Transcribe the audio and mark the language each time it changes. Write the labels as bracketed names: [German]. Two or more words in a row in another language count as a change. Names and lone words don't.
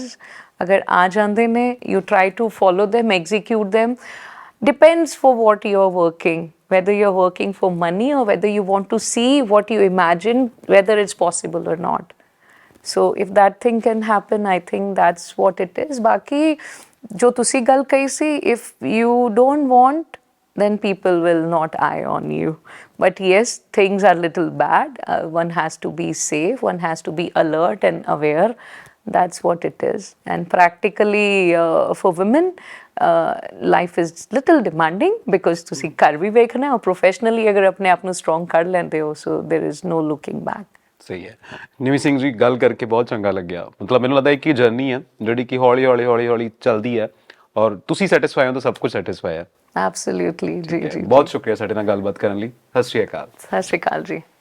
[Punjabi] ਅਗਰ ਆ ਜਾਂਦੇ ਨੇ, [English] you try to follow them, execute them. Depends for what you are working, whether you're working for money or whether you want to see what you imagine, whether it's possible or not. So if that thing can happen, I think that's what it is. [Punjabi] ਬਾਕੀ ਜੋ ਤੁਸੀਂ ਗੱਲ ਕਹੀ ਸੀ, [English] if you don't want, then people will not eye on you. But yes, things are little bad. One has to be safe, one has to be alert and aware. That's what it is. And practically for women, life is little demanding because [Punjabi] ਤੁਸੀਂ ਘਰ ਵੀ ਵੇਖਣਾ ਔਰ [English] professionally [Punjabi] ਅਗਰ ਆਪਣੇ ਆਪ ਨੂੰ [English] strong [Punjabi] ਕਰ ਲੈਂਦੇ ਹੋ, [English] so there is no looking back. [Punjabi] ਸਹੀ ਹੈ. ਨਿਮੀ ਸਿੰਘ ਜੀ, ਗੱਲ ਕਰਕੇ ਬਹੁਤ ਚੰਗਾ ਲੱਗਿਆ. ਮਤਲਬ ਮੈਨੂੰ ਲੱਗਦਾ ਇੱਕ ਹੀ ਜਰਨੀ ਹੈ ਜਿਹੜੀ ਕਿ ਹੌਲੀ ਹੌਲੀ ਚੱਲਦੀ ਹੈ ਔਰ ਤੁਸੀਂ ਸੈਟੀਸਫਾਈ ਹੋ ਤਾਂ ਸਭ ਕੁਝ ਸੈਟੀਸਫਾਈ ਹੈ. Absolutely, ਜੀ ਜੀ. ਬਹੁਤ ਸ਼ੁਕਰੀਆ ਸਾਡੇ ਨਾਲ ਗੱਲਬਾਤ ਕਰਨ ਲਈ. ਸਤਿ ਸ਼੍ਰੀ ਅਕਾਲ. ਸਤਿ ਸ਼੍ਰੀ ਅਕਾਲ ਜੀ.